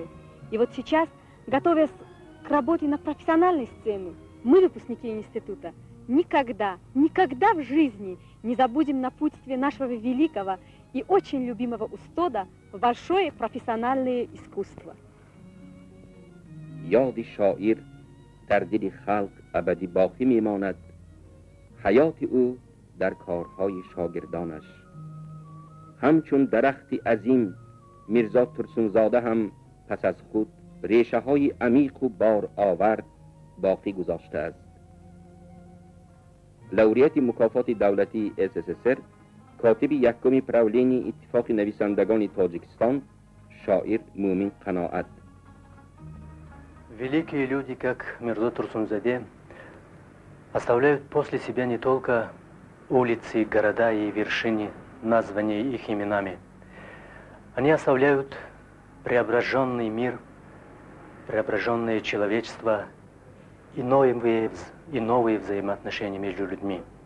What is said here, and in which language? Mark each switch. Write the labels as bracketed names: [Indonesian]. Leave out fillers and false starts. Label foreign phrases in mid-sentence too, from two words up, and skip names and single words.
[Russian] И вот сейчас, готовясь к работе на профессиональной сцене, мы, выпускники института, никогда в жизни не забудем напутствие нашего великого и очень любимого устода в большое профессиональное искусство. [Persian] یاد شاعر در دل خلق ابدی باقی میماند. حیات او در کارهای شاگردانش. همچون درختی عظیم میرزا ترسنزاده هم پس از خود ریشه های عمیق و بار آور باقی گذاشته است. لوریت مکافات دولتی SSSR، کاتب یکم پراولین اتفاق نویسندگان تاجیکستان، شاعر مومن قناعت. [Russian] Великие люди, как Мирза Турсунзаде, оставляют после себя не только улицы, города и вершины, названные их именами. Они оставляют преображенный мир, преображенное человечество и новые взаимоотношения между людьми.